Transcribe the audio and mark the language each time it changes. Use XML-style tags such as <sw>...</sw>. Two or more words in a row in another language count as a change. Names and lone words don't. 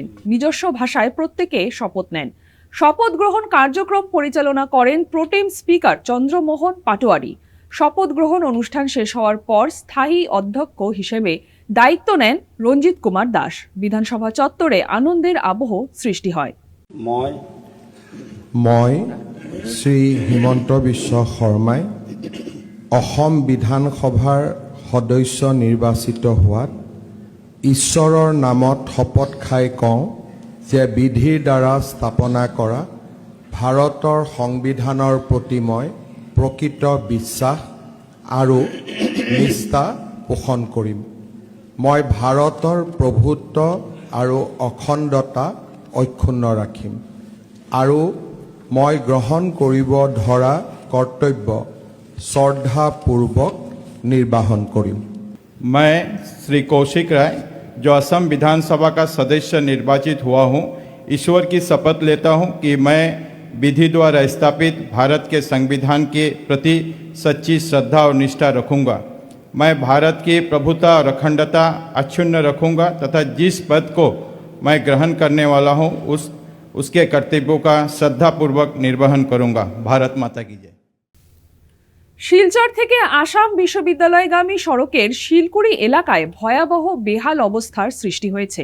<bn>নিজস্ব ভাষায় প্রত্যেকে শপথ নেন। শপথ গ্রহণ কার্যক্রম পরিচালনা করেন প্রোটেম স্পিকার চন্দ্রমোহন পাটোয়ারি। শপথ গ্রহণ অনুষ্ঠান শেষ হওয়ার পর স্থায়ী অধ্যক্ষ হিসেবে দায়িত্ব নেন রঞ্জিত কুমার দাস। বিধানসভা চত্বরে আনন্দের আবহ সৃষ্টি হয়।</bn> <as>মই শ্ৰী হিমন্ত বিশ্ব শৰ্মাই অসম বিধানসভাৰ সদস্য নিৰ্বাচিত হোৱাত ঈশ্বৰৰ নামত শপত খাই কওঁ যে বিধিৰ দ্বাৰা স্থাপনা কৰা ভাৰতৰ সংবিধানৰ প্ৰতি মই প্ৰকৃত বিশ্বাস আৰু নিষ্ঠা পোষণ কৰিম। মই ভাৰতৰ প্ৰভুত্ব আৰু অখণ্ডতা অক্ষুণ্ণ ৰাখিম আৰু মই গ্ৰহণ কৰিব ধৰা কৰ্তব্য শ্ৰদ্ধাপূৰ্বক</as> <hi>निर्वाहन करूँ। मैं श्री कौशिक राय, जो असम विधानसभा का सदस्य निर्वाचित हुआ हूँ, ईश्वर की शपथ लेता हूँ कि मैं विधि द्वारा स्थापित भारत के संविधान के प्रति सच्ची श्रद्धा और निष्ठा रखूँगा। मैं भारत की प्रभुता और अखंडता अक्षुण्ण रखूँगा तथा जिस पद को मैं ग्रहण करने वाला हूँ उसके कर्तव्यों का श्रद्धापूर्वक निर्वहन करूँगा। भारत माता की जय।</hi> <bn>শিলচর থেকে আসাম বিশ্ববিদ্যালয়গামী সড়কের শিলকুড়ি এলাকায় ভয়াবহ বেহাল অবস্থার সৃষ্টি হয়েছে।</bn>